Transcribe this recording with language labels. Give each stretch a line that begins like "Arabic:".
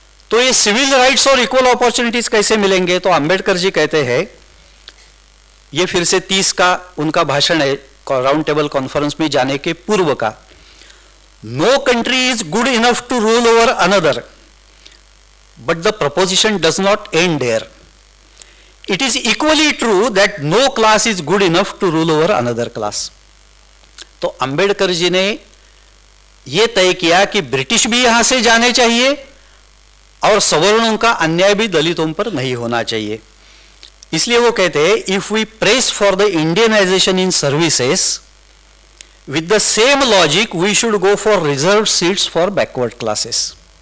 Hindi: तो ये civil rights और इक्वल अपॉर्चुनिटीज कैसे मिलेंगे? तो अंबेडकर जी कहते हैं, ये फिर से 30 का उनका भाषण है राउंड टेबल कॉन्फ्रेंस में जाने के पूर्व का।
English: No country is good enough to rule over another, but the proposition does not end there. It is equally true that no class is good enough to rule over another class.
Hindi: तो अंबेडकर जी ने यह तय किया कि British भी यहां से जाने चाहिए और सवर्णों का अन्याय भी दलितों पर नहीं होना चाहिए। इसलिए वो कहते हैं,
English: If we press for the Indianisation in services with the same logic we should go for reserve seats for backward classes.